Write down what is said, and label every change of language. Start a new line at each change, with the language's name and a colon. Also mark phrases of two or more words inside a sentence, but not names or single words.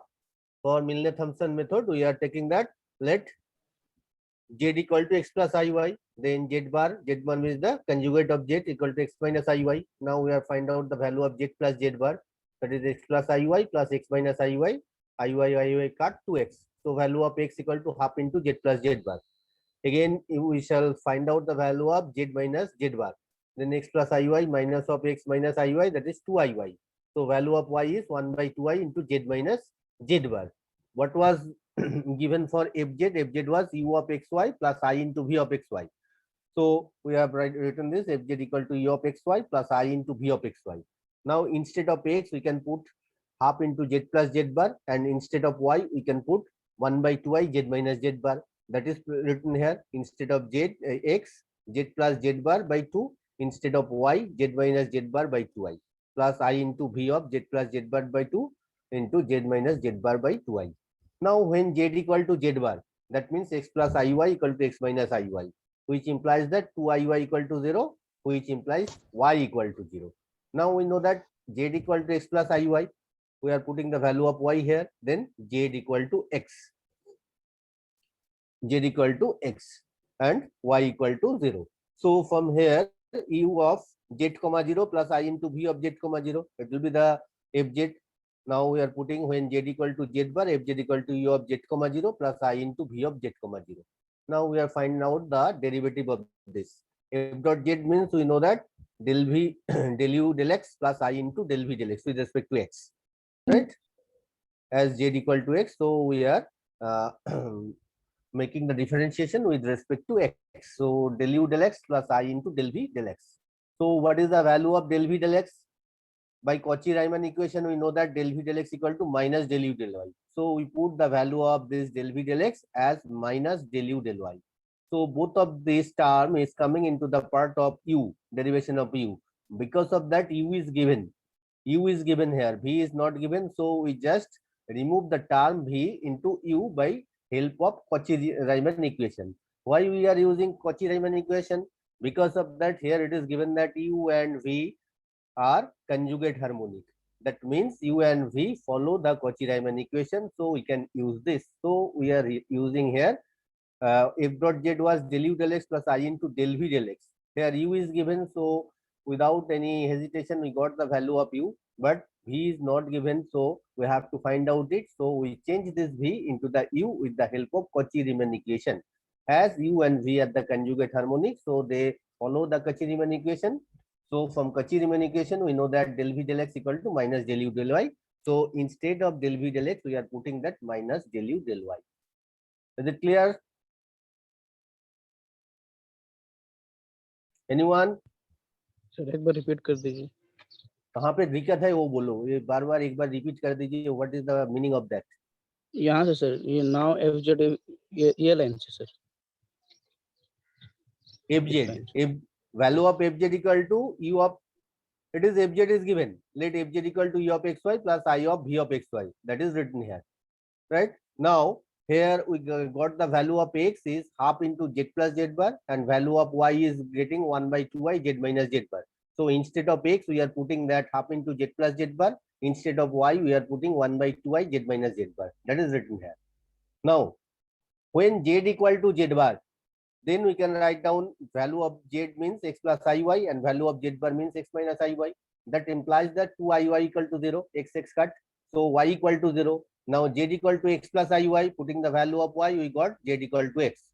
English: For Milne-Thomson method, we are taking that, let z equal to x plus iy, then z bar, z1 is the conjugate of z equal to x minus iy. Now we are find out the value of z plus z bar, that is x plus iy plus x minus iy cut to x. So value of x equal to half into z plus z bar. Again we shall find out the value of z minus z bar. Then x plus iy minus of x minus iy, that is 2iy. So value of y is 1 by 2i into z minus z bar. What was given for fz? Fz was u of xy plus I into v of xy. So we have written this fz equal to u of xy plus I into v of xy. Now instead of x we can put half into z plus z bar, and instead of y we can put 1 by 2i z minus z bar. That is written here, instead of x, z plus z bar by 2, instead of y, z minus z bar by 2i, plus I into v of z plus z bar by 2 into z minus z bar by 2i. Now when z equal to z bar, that means x plus iy equal to x minus iy, which implies that 2iy equal to 0, which implies y equal to 0. Now we know that z equal to x plus iy. We are putting the value of y here. Then z equal to x. Z equal to x and y equal to 0. So from here, u of z comma 0 plus I into v of z comma 0. It will be the fz. Now we are putting when z equal to z bar, fz equal to u of z comma 0 plus I into v of z comma 0. Now we are finding out the derivative of this. F dot z means we know that del v del u del x plus I into del v del x with respect to x, right? As z equal to x, so we are making the differentiation with respect to x. So del u del x plus I into del v del x. So what is the value of del v del x? By Cauchy-Riemann equation, we know that del v del x equal to minus del u del y. So we put the value of this del v del x as minus del u del y. So both of this term is coming into the part of u, derivation of u. Because of that, u is given. U is given here, v is not given. So we just remove the term v into u by help of Cauchy-Riemann equation. Why we are using Cauchy-Riemann equation? Because of that, here it is given that u and v are conjugate harmonic. That means u and v follow the Cauchy-Riemann equation, so we can use this. So we are using here f dot z was del u del x plus I into del v del x. Here u is given, so without any hesitation we got the value of u, but v is not given, so we have to find out it. So we change this v into the u with the help of Cauchy-Riemann equation. As u and v are the conjugate harmonic, so they follow the Cauchy-Riemann equation. So from Cauchy-Riemann equation, we know that del v del x equal to minus del u del y. So instead of del v del x, we are putting that minus del u del y. Is it clear? Anyone?
Hindi: सर एक बार रिपीट कर दीजिए. कहाँ पे दिक्कत है वो बोलो, ये बार बार एक बार रिपीट कर दीजिए.
English: What is the meaning of that?
Hindi: यहाँ से सर ये
English: now fz
Hindi: ये लाइन से सर.
English: fz, value of fz equal to u of, it is fz is given, let fz equal to u of xy plus I of v of xy, that is written here, right? Now here we got the value of x is half into z plus z bar, and value of y is getting 1 by 2y z minus z bar. So instead of x we are putting that half into z plus z bar, instead of y we are putting 1 by 2y z minus z bar, that is written here. Now when z equal to z bar, then we can write down value of z means x plus iy and value of z bar means x minus iy. That implies that 2iy equal to 0, x cut. So y equal to 0. Now z equal to x plus iy, putting the value of y, we got z equal to x.